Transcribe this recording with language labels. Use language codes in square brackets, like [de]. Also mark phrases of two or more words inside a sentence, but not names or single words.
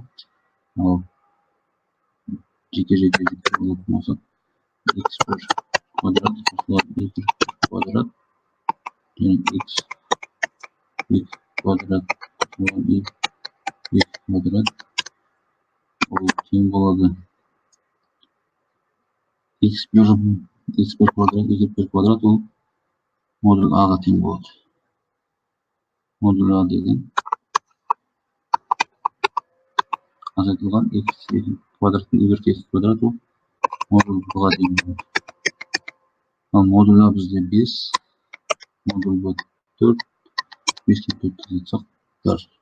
[kk] Ал жеке болатын болса x1 квадрат қосылған y1 квадрат және x квадрат қосылған y квадрат ол тең болады x1 kvadrat, y1 kvadrat ол модуль a-ға тең болады. Модуль a деген азайтылған x квадраттың y квадрат ол модуль b-ға тең болады. Ал модуль a бізде 5, модуль b 4, 5-ке 4 жазсақ дар.